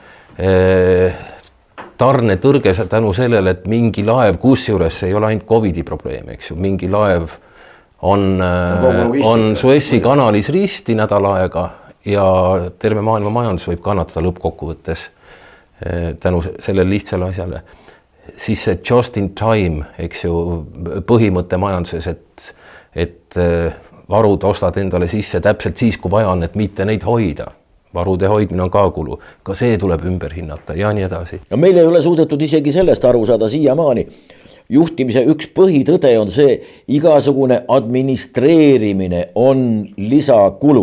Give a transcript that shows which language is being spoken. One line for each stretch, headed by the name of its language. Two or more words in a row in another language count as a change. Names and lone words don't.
Estonian: tarnetõrge tänu sellele, et mingi laev, kusjuures ei ole ainult COVID-i probleem, eks ju, mingi laev on Suessi kanalis risti nädal aega ja terve maailma majandus võib kannatada lõppkokkuvõttes tänu sellele lihtsale asjale. Siis see
English: just in time,
Estonian: eks ju, põhimõte majanduses, et varud ostad endale sisse täpselt siis, kui vaja on, et mitte neid hoida. Varude hoidmine on ka kulu, ka see tuleb ümber hinnata ja nii edasi. Ja meil ei ole suudetud isegi sellest aru saada siiamaani. Juhtimise üks põhitõde on see, igasugune administreerimine on lisakulu.